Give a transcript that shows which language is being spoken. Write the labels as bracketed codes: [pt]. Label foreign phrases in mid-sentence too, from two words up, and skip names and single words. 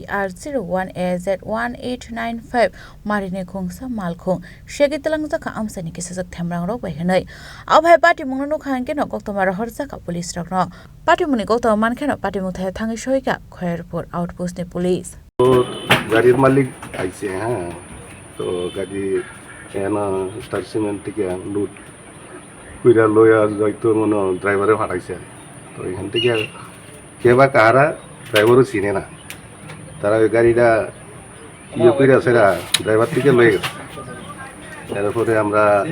[trp] TR01AZ1895 Marine khungsa Malkhung Segwi Twlangkha Amchaini kisajok Themrangrok bai hanai abhai Patimung no khan keno koktoma rahorja ka police rakno Patimung ni koktoma mankhan Patimung thayo thang Segwi kha Khairpur outpost ni police [bn] গাড়ির মালিক আইছে হ্যাঁ তো গাড়ি এনা স্টার সিমেন্ট থেকে লুট কইরা লইয়া যাইতো মনে ড্রাইভারে ফাটাইছে তো এখান থেকে কে বা কারা ড্রাইভারও চিনে না তারা ওই গাড়িটা ইয়ে কইরা সেরা ড্রাইভার থেকে লয়ে গেছে তারপরে আমরা